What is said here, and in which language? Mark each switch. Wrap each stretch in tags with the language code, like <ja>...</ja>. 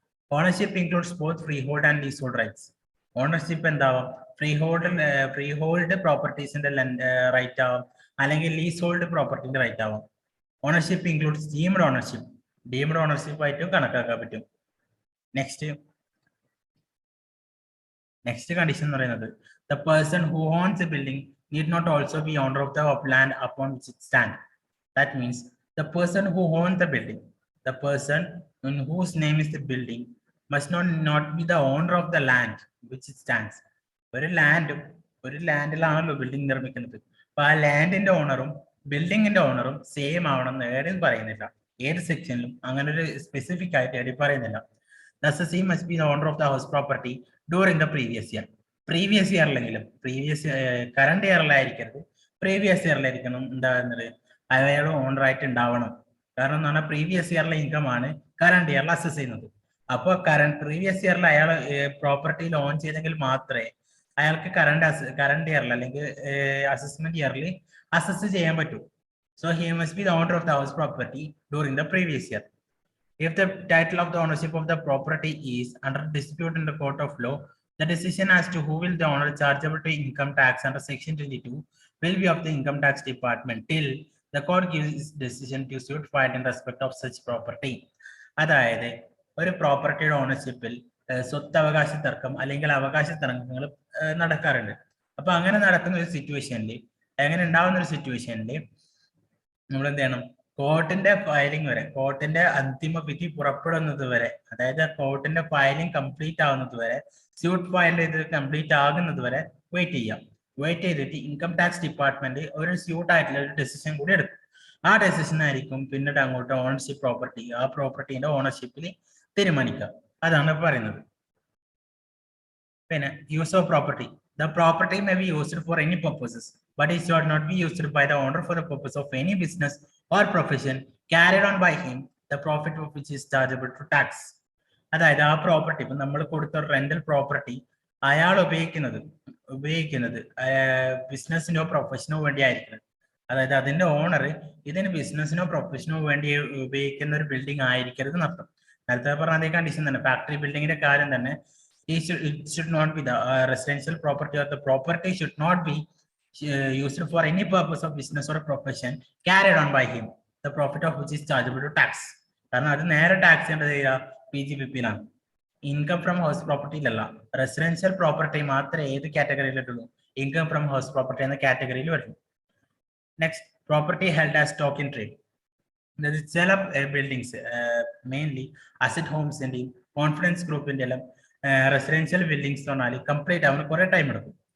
<en>Ownership includes both freehold and leasehold rights.</en> <ml>Ownership എന്താവാം, free hold പ്രോപ്പർട്ടീസിന്റെ right ആവാം, അല്ലെങ്കിൽ lease hold പ്രോപ്പർട്ടിന്റെ right ആവാം.</ml> <en>Ownership includes deemed ownership.</en> <ml>Deemed ownership ആയിട്ടും കണക്കാക്കാൻ പറ്റും.</ml> <en>next condition</en> <ml>എന്ന് പറയുന്നത്,</ml> <en>The person who owns a building need not also be owner of the land upon which it stands. That means the person who owns the building, the person in whose name is the building, must not be the owner of the land which it stands.</en> <ml>ഒരു ലാൻഡിലാണല്ലോ building നിർമ്മിക്കുന്നത്. അപ്പൊ ആ ലാൻഡിന്റെ ഓണറും ബിൽഡിങ്ങിന്റെ ഓണറും same ആവണം എന്ന് ഏടും പറയുന്നില്ല. ഏത് സെക്ഷനിലും അങ്ങനെ ഒരു സ്പെസിഫിക് ആയിട്ട് ഏടി പറയുന്നില്ല.</ml> <en>Thus, the must be the owner of the house property during the previous year.</en> <ml>Previous ഇയറിലെങ്കിലും, current ഇയറിലായിരിക്കരുത്, previous ഇയറിലായിരിക്കണം ഉണ്ടാകുന്നത് അയാൾ ഓണറായിട്ട് ഉണ്ടാവണം. കാരണം എന്ന് പറഞ്ഞാൽ പ്രീവിയസ് ഇയറിലെ ഇൻകം ആണ് കറണ്ട് ഇയറിൽ അസസ് ചെയ്യുന്നത്. അപ്പോൾ പ്രീവിയസ് ഇയറിൽ അയാൾ പ്രോപ്പർട്ടിയിൽ ഓൺ ചെയ്തെങ്കിൽ മാത്രമേ അയാൾക്ക് കറണ്ട് ഇയറിൽ അല്ലെങ്കിൽ അസസ്മെന്റ് ഇയറിൽ അസസ് ചെയ്യാൻ പറ്റൂ.</ml> <en>So he must be the owner of the house property during the previous year. If the title of the ownership of the property is under dispute in the court of law, the decision as to who will the owner chargeable to income tax under section 22 will be of the income tax department till the court gives its decision to suit filed in respect of such property.</en> <ml>അതായത് ഒരു പ്രോപ്പർട്ടിയുടെ ഓണർഷിപ്പിൽ സ്വത്തവകാശ തർക്കം അല്ലെങ്കിൽ അവകാശ തർക്കങ്ങൾ നടക്കാറുണ്ട്. അപ്പൊ അങ്ങനെ നടക്കുന്ന ഒരു സിറ്റുവേഷനിൽ, അങ്ങനെ ഉണ്ടാവുന്ന ഒരു സിറ്റുവേഷനിൽ നമ്മൾ എന്ത് ചെയ്യണം, കോർട്ടിന്റെ ഫയലിംഗ് വരെ, കോർട്ടിന്റെ അന്തിമ വിധി പുറപ്പെടുന്നത് വരെ, അതായത് കോർട്ടിന്റെ ഫയലിംഗ് കംപ്ലീറ്റ് ആവുന്നത് വരെ, സ്യൂട്ട് ഫയൽ ചെയ്ത് കംപ്ലീറ്റ് ആകുന്നത് വരെ വെയിറ്റ് ചെയ്യാം. വെയിറ്റ് ചെയ്തിട്ട് ഇൻകം ടാക്സ് ഡിപ്പാർട്ട്മെന്റ് ഒരു സ്യൂട്ട് ആയിട്ടുള്ള ഒരു ഡെസിഷൻ കൂടി എടുക്കും. ആ ഡെസിഷൻ ആയിരിക്കും പിന്നീട് അങ്ങോട്ട് ഓണർഷിപ്പ് പ്രോപ്പർട്ടി, ആ പ്രോപ്പർട്ടിന്റെ ഓണർഷിപ്പിൽ തീരുമാനിക്കുക. അതാണ് പറയുന്നത്. പിന്നെ use of property.</ml> <en>The property may be used for any purposes, but it should not be used by the owner for the purpose of any business or profession carried on by him, the profit of which is chargeable to tax.</en> <ml>അതായത് ആ property, ഇപ്പൊ നമ്മൾ കൊടുത്ത rental property അയാൾ ഉപയോഗിക്കുന്നത് ബിസിനസിനോ പ്രൊഫഷനോ വേണ്ടി ആയിരിക്കുന്നത്. അതായത് അതിന്റെ ഓണർ ഇതിന് ബിസിനസിനോ പ്രൊഫഷനോ വേണ്ടി ഉപയോഗിക്കുന്ന ഒരു ബിൽഡിംഗ് ആയിരിക്കരുത് എന്നർത്ഥം. നേരത്തെ പറഞ്ഞ അതേ കണ്ടീഷൻ തന്നെ, ഫാക്ടറി ബിൽഡിങ്ങിന്റെ കാര്യം തന്നെ,</ml> <en>it should not be the residential property, or the property should not be used for any purpose of business or profession carried on by him, the profit of which is chargeable to tax.</en> <ml>കാരണം അത് നേരെ tax ചെയ്യേണ്ടത് PGBP-ലാണ്, income from house പ്രോപ്പർട്ടിയിലല്ല. Residential property മാത്രമേ ഏത് കാറ്റഗറിയിലിട്ടുള്ളൂ, income from house property എന്ന കാറ്റഗറിയിൽ വരുന്നു. Next,</ml> <en>Property held as stock in trade.</en> <ml>ചില ബിൽഡിങ്സ്, മെയിൻലി അസറ്റ് ഹോംസിന്റെയും കോൺഫിഡൻസ് ഗ്രൂപ്പിന്റെ എല്ലാം റെസിഡൻഷ്യൽ ബിൽഡിങ്സ് പറഞ്ഞാൽ കംപ്ലീറ്റ് ആവുന്ന കുറെ ടൈം എടുക്കും.</ml>